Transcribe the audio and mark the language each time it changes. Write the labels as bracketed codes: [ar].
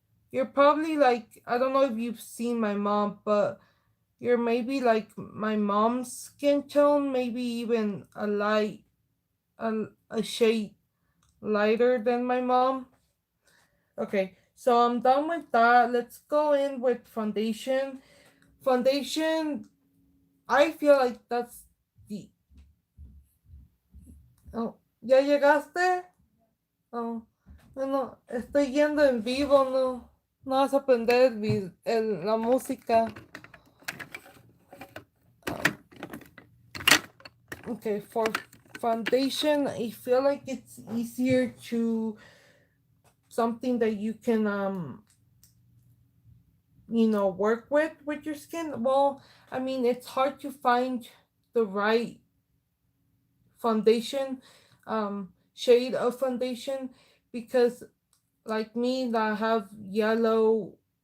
[en] You're probably like, I don't know if you've seen my mom, but you're maybe like my mom's skin tone, maybe even a shade lighter than my mom. Okay, so I'm done with that. Let's go in with foundation. Foundation, I feel like that's the. [es] Oh, ¿ya llegaste? Oh, no, no, estoy yendo en vivo, no. No vas a aprender la música. [en] Okay, for foundation, I feel like it's easier to something that you can work with your skin. Well, I mean, it's hard to find the right foundation shade of foundation because like me that have yellow